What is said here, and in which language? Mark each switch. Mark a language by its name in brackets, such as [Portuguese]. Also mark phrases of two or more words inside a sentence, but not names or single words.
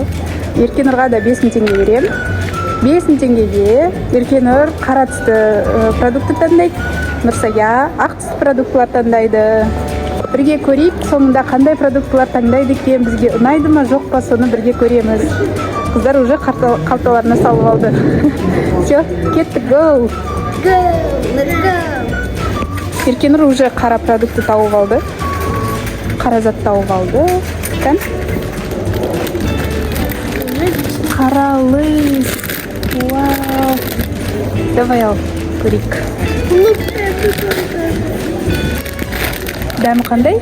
[Kazakh] Еркенұрға да 5 теңге берем. 5 теңгеге Еркенұр қара түсті продукты таңдайды. Нұрсая ақ түсті продуктылар таңдайды. Бірге көрейік, соңында қандай продуктылар таңдайды екен, бізге ұнайды ма, жоқ па, соны бірге көреміз. Қыздар уже қалталарына салып алды. Все, кеттік, [English] go! Go, let's go! [Kazakh] Еркенұр уже қара продукты тауып алды. Қара зат тауып алды. Кән? Қара лист. Вау! Давай ал, көрейік. Дәмі қандай?